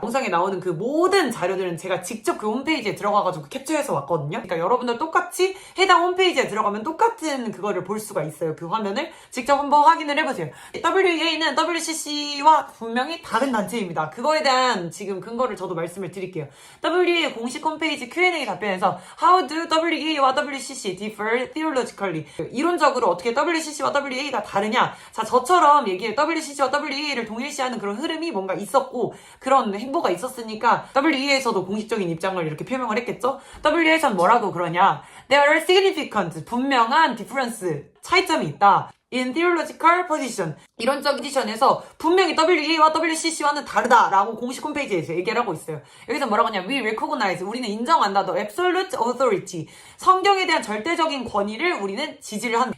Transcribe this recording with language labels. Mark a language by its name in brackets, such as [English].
[Korean] 영상에 나오는 그 모든 자료들은 제가 직접 그 홈페이지에 들어가가지고 캡처해서 왔거든요. 그러니까 여러분들 똑같이 해당 홈페이지에 들어가면 똑같은 그거를 볼 수가 있어요. 그 화면을 직접 한번 확인을 해보세요. WEA는 WCC와 분명히 다른 단체입니다. 그거에 대한 지금 근거를 저도 말씀을 드릴게요. WEA 공식 홈페이지 Q&A 답변에서 [English] How do WEA와 WCC differ theologically? [Korean] 이론적으로 어떻게 WCC와 WEA가 다르냐? 자, 저처럼 얘기해. WCC와 WEA를 동일시하는 그런 흐름이 뭔가 있었고 그런 행보가 있었으니까 WEA에서도 공식적인 입장을 이렇게 표명을 했겠죠? WEA에서는 뭐라고 그러냐? [English] There are significant, [Korean] 분명한 [English] difference, [Korean] 차이점이 있다. [English] In theological position, [Korean] 이론적 포지션에서 분명히 WEA와 WCC와는 다르다라고 공식 홈페이지에서 얘기를 하고 있어요. 여기서 뭐라고 하냐? [English] We recognize, [Korean] 우리는 인정한다. [English] The absolute authority, [Korean] 성경에 대한 절대적인 권위를 우리는 지지를 한다.